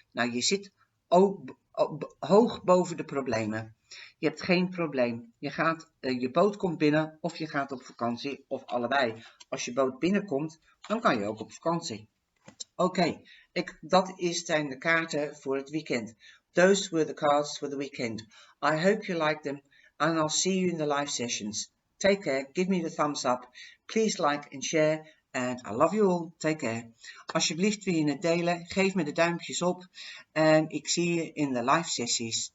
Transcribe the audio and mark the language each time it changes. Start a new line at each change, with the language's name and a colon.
Dutch: Nou, je zit hoog boven de problemen. Je hebt geen probleem. Je boot komt binnen of je gaat op vakantie of allebei. Als je boot binnenkomt, dan kan je ook op vakantie. Oké, dat zijn de kaarten voor het weekend.
English: Those were the cards for the weekend. I hope you like them and I'll see you in the live sessions. Take care, give me the thumbs up, please like and share and I love you all. Take care.
Dutch: Alsjeblieft wil je het delen, geef me de duimpjes op en ik zie je in de live sessies.